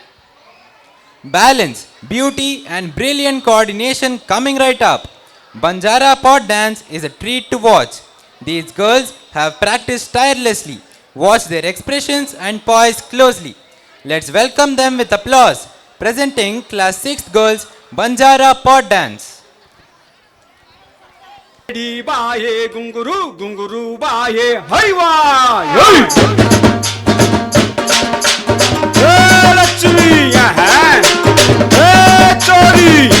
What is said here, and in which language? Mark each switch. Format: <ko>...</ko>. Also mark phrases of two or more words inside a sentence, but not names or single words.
<en>Balance, beauty and brilliant coordination coming right up. Banjara pot dance is a treat to watch. These girls have practiced tirelessly. Watch their expressions and poise closely. Let's welcome them with applause. Presenting class 6th girls Banjara pot dance.</en> <lmn>बाये गुंगुरु गुंगुरु बाये हरिवा लक्ष्मी चोरी</lmn>